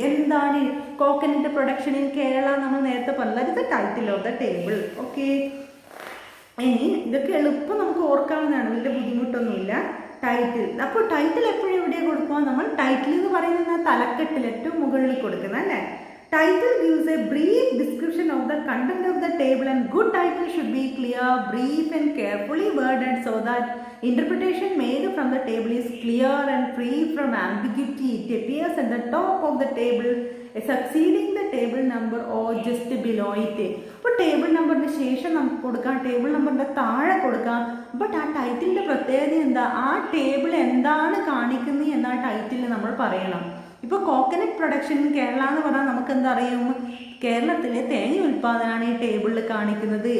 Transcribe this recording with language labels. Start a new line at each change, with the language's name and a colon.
Malayalam: എന്താണ് coconut production in Kerala നമ്മൾ നേരത്തെ പറഞ്ഞത്, ഇത് title of the table. Okay, ഇനി ഇതൊക്കെ എളുപ്പം നമുക്ക് ഓർക്കാവുന്നതാണ്, വലിയ ബുദ്ധിമുട്ടൊന്നുമില്ല. ടൈറ്റിൽ. അപ്പോൾ ടൈറ്റിൽ എപ്പോഴും എവിടെ കൊടുക്കുക? നമ്മൾ ടൈറ്റിൽ എന്ന് പറയുന്നത് തലക്കെട്ടിൽ ഏറ്റവും മുകളിൽ കൊടുക്കുന്നത് അല്ലേ.
English: Title gives a brief description of the content of the table, and good title should be clear, brief and carefully worded so that interpretation made from the table is clear and free from ambiguity. It appears at the top of the table, succeeding the table number or just below it.
Malayalam: അപ്പോൾ table നമ്പറിന് ശേഷം നമുക്ക് കൊടുക്കാം, table നമ്പറിൻ്റെ താഴെ കൊടുക്കാം. But ആ ടൈറ്റിലിൻ്റെ പ്രത്യേകത എന്താ? ആ ടേബിൾ എന്താണ് കാണിക്കുന്നത് എന്ന ആ ടൈറ്റിൽ നമ്മൾ പറയണം. ഇപ്പോൾ കോക്കനട്ട് പ്രൊഡക്ഷൻ കേരള എന്ന് പറഞ്ഞാൽ നമുക്ക് എന്താ അറിയും? കേരളത്തിലെ തേങ്ങ ഉൽപ്പാദനമാണ് ഈ ടേബിളിൽ കാണിക്കുന്നത്.